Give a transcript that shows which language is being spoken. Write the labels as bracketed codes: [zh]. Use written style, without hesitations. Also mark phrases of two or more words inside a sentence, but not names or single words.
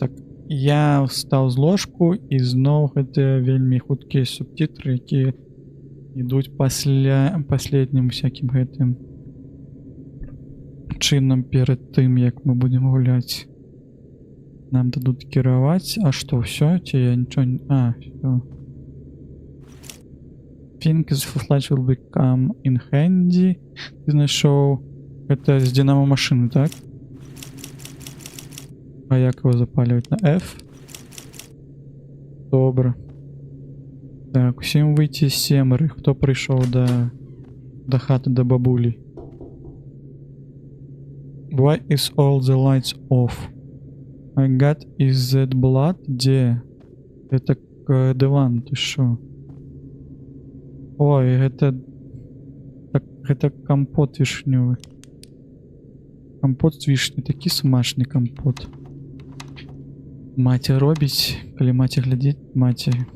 [be] Так, я встаў з ложку, і зноў гэтыя вельмі хуткія субтитры, якія ідуць паследнім всякім гэтым чынам перад тым, як мы будзем гуляць. Нам дадуць кіраваць. А што, ўсё? Ці я нічого не... всё. [en] Think the flash will become in handy. [be] Ты знайшоў гэта з дынамо машыны, так? [ru] А як его запаливать? На F? [be] Добра. Так, усім выйти з семеры. Хто прыйшоў да хаты, да бабулі? [en] Why is all the lights off? My God, is that blood? [be] Дзе? [ru] Это диван, ты шо? [be] Ой, гэта... Так, гэта компот вішнёвы. Компот з вішні, такі смачны компот. Маці робіць, калі маці глядзіць, маці.